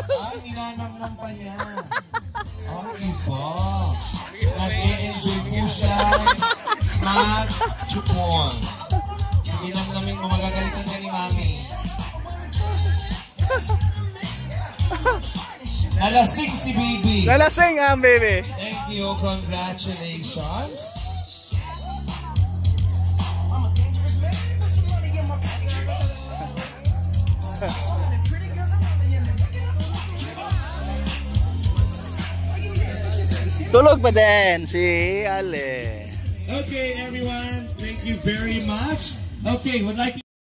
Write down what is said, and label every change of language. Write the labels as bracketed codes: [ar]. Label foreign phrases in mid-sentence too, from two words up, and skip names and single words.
[tl] Ay, ninanamnam pa niya. Ang iba. Nag-e-enjoy po siya. Mag-chupon. Sige lang namin mo, magagalitan ka ni Mami. Nalasing si baby. Nalasing ang baby. [en] Thank you. Congratulations. [tl] Tulog pa din si Ale. [en] Okay, everyone. Thank you very much. Okay, would like